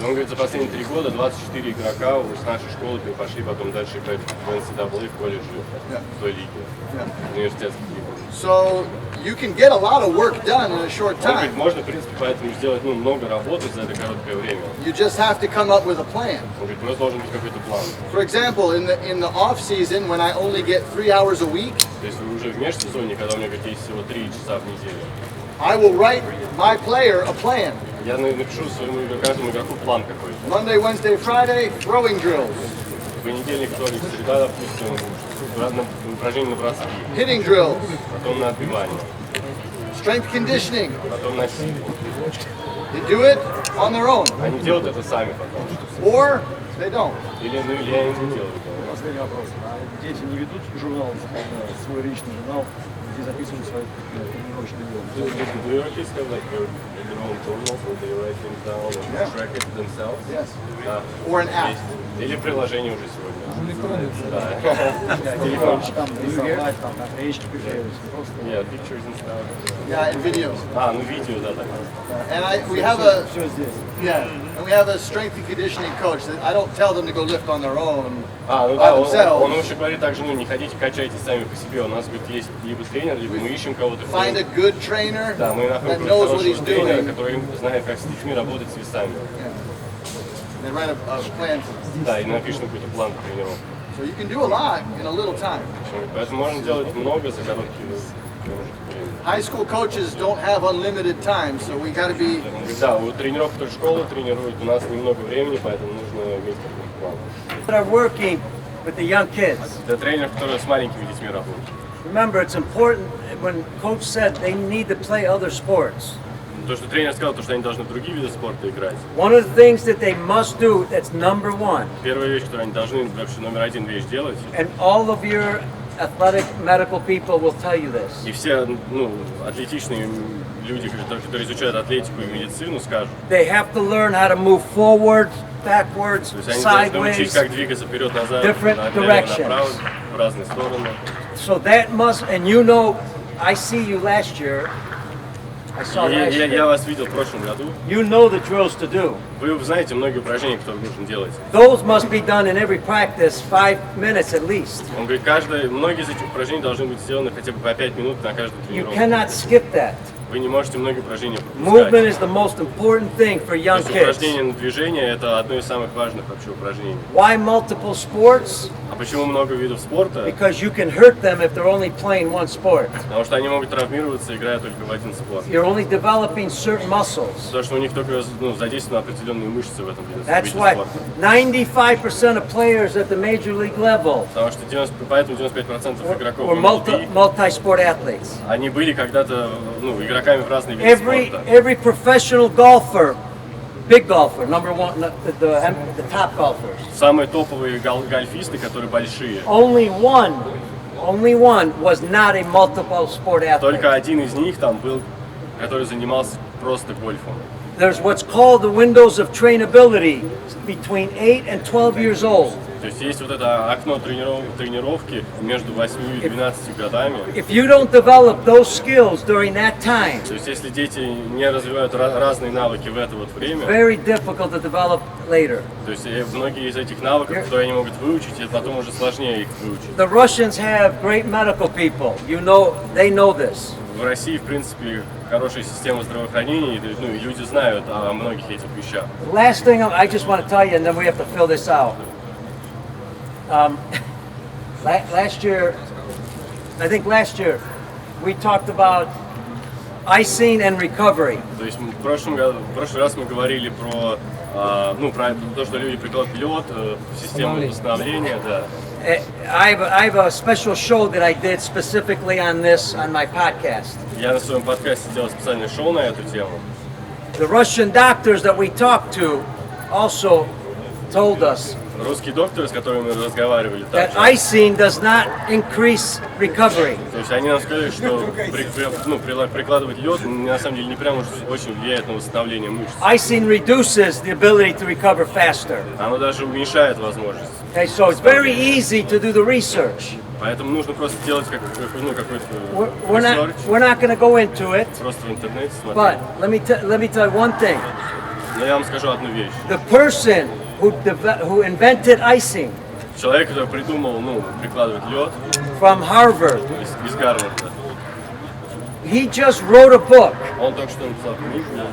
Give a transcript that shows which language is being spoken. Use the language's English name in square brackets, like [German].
[Russian] он говорит, за последние 3 года 24 игрока с нашей школы пошли потом дальше играть в NCAA в колледже, в той лиге, в университетской лиге. [English] So you can get a lot of work done in a short [Russian] Он говорит, [English] time. [Russian] можно, в принципе, поэтому сделать много работы за это короткое время. [English] You just have to come up with a plan. [Russian] Он говорит, у нас должен быть какой-то план. [English] For example, in the off season, when I only get 3 hours a week, [Russian] То есть уже в межсезонье, когда у меня есть всего 3 часа в неделю, [English] I will write my player a plan. [Russian] я напишу каждому игроку план какой-то. [English] Monday, Wednesday, Friday, throwing drills, [Russian] Понедельник, вторник, среда, допустим, разные упражнения на броски, [English] hitting drills, [Russian] потом на отбивание, [English] strength conditioning. [Russian] потом на силу. [English] They do it on their own, [Russian] Они делают это сами потом. [English] or they don't. [Russian] Или я не делаю. Последний вопрос. А дети не ведут журнал, свой личный журнал, где записывают свои тренировочные [English] Do you already have like your own journals where they write things down and track it themselves? Yes. [Russian] Да. [English] Or an app. [Russian] Или приложение уже сегодня. Да. дневник? Там рисовать, там речки приклеивать. Просто [English] Yeah, pictures and stuff. Yeah, and videos. [Russian] А, ну видео, да, так. [English] And we have a [Russian] все здесь. [English] and we have a strength and conditioning coach that I don't tell them to go lift on their own. [Russian] А, ну [English] by [Russian] да, [English] themselves. [Russian] он еще говорит также, ну не ходите, качайте сами по себе. У нас, говорит, есть либо тренер, либо мы ищем кого-то. [English] Find a good trainer [Russian] Да, мы [English] that [Russian] находим [English] knows what [Russian] хорошего [English] he's [Russian] тренера, [English] doing. [Russian] который знает, как с детьми работать с весами. [English] And write a plan for them. [Russian] Да, и напишем какой-то план по тренировке. [English] So you can do a lot in a little time. [Russian] Поэтому можно делать много за короткий промежуток времени. [English] High school coaches don't have unlimited time, so we got to be. [Russian] Он говорит, да, у тренеров, которые школы тренируют, у нас немного времени, поэтому нужно иметь какой-то план. [English] That are working with the young kids. [Russian] Для тренеров, которые с маленькими детьми работают. [English] Remember, it's important when coach said they need to play other sports. [Russian] То, что тренер сказал, то, что они должны в другие виды спорта играть. [English] One of the things that they must do, that's number one, [Russian] Первая вещь, которую они должны, вообще номер один вещь делать, [English] and all of your athletic medical people will tell you this. [Russian] и все, ну, атлетичные люди, которые изучают атлетику и медицину, скажут. [English] They have to learn how to move forward, backwards, [Russian] То есть они должны учить, [English] sideways. [Russian] как двигаться вперед-назад, [English] different [Russian] налево-направо, в разные стороны. [English] So that must, and you know, I see you last year. I saw last [Russian] Я [English] year. [Russian] вас видел в прошлом году. [English] You know the drills to do. [Russian] Вы знаете многие упражнения, которые нужно делать. [English] Those must be done in every practice 5 minutes at least. [Russian] Он говорит, многие из этих упражнений должны быть сделаны хотя бы по 5 минут на каждую [English] You [Russian] тренировку. [English] cannot skip that. [Russian] Вы не можете многие упражнения [English] Movement is the most important thing for young [Russian] То есть [English] kids. [Russian] упражнение на движение – это одно из самых важных вообще упражнений. [English] Why multiple sports? [Russian] А почему много видов спорта? [English] Because you can hurt them if they're only playing one sport. [Russian] Потому что они могут травмироваться, играя только в один спорт. [English] You're only developing certain muscles. [Russian] Потому что у них только задействованы определенные мышцы в этом виде [English] That's why [Russian] спорта. [English] 95% of players at the major league level [Russian] Потому что поэтому 95% игроков [English] were [Russian] в MLB, [English] multi-sport athletes. [Russian] они были когда-то игроками в разные виды спорта. [English] Every professional golfer, big golfer, number one, the top golfers. [Russian] Самые топовые гольфисты, которые большие. [English] Only one was not a multiple sport athlete. [Russian] Только один из них там был, который занимался просто гольфом. [English] There's what's called the windows of trainability between 8 and 12 years old. [Russian] То есть есть вот это окно тренировки между 8 и 12 годами. [English] If you don't develop those skills during that time, [Russian] То есть если дети не развивают разные навыки в это вот время, [English] very difficult to develop later. [Russian] то есть многие из этих навыков, которые они могут выучить, и потом уже сложнее их выучить. [English] The Russians have great medical people. You know, they know this. [Russian] В России, в принципе, хорошая система здравоохранения, и люди знают о многих этих вещах. [English] Last thing I just want to tell you, and then we have to fill this out. Last year, we talked about icing and recovery. [Russian] То есть в прошлый раз мы говорили про то, что люди прикладывают лед, систему восстановления, да. [English] I have a special show that I did specifically on this on my podcast. [Russian] Я на своем подкасте делал специальное шоу на эту тему. [English] The Russian doctors that we talked to also told us [Russian] Русский доктор, с которым мы разговаривали, [English] that [Russian] также, [English] icing does not increase recovery. [Russian] то есть они нам сказали, что прикладывать лед на самом деле не прям уж очень влияет на восстановление мышц. [English] Icing reduces the ability to recover faster. [Russian] Оно даже уменьшает возможность. [English] Okay, so it's very easy to do the research. [Russian] Поэтому нужно просто делать какой-то [English] We're not going to go into it, [Russian] просто в интернете [English] but [Russian] смотреть. [English] let me tell you one thing. [Russian] Но я вам скажу одну вещь. [English] The person who invented icing [Russian] Человек, который придумал, прикладывать лед [English] from Harvard, [Russian] из Гарварда, [English] he just wrote a book [Russian] он только что написал книгу